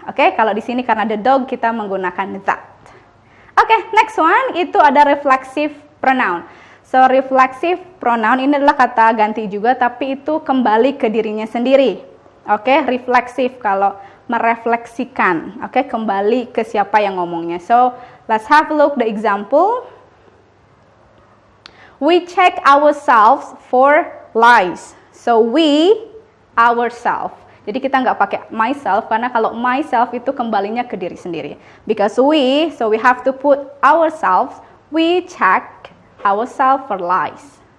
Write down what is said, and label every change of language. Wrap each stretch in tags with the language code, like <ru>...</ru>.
<id>Oke, kalau di sini karena the dog kita menggunakan that. Oke,</id> <en>next one</en> <id>itu ada reflexive pronoun. So reflexive pronoun ini adalah kata ganti juga, tapi itu kembali ke dirinya sendiri. Oke, reflexive kalau merefleksikan. Oke, kembali ke siapa yang ngomongnya.</id> <en>So let's have a look the example. We check ourselves for lies. So we ourselves.</en> <id>Jadi kita nggak pakai myself, karena kalau myself itu kembalinya ke diri sendiri.</id> <en>Because we, so we have to put ourselves, we check ourselves for lies.</en>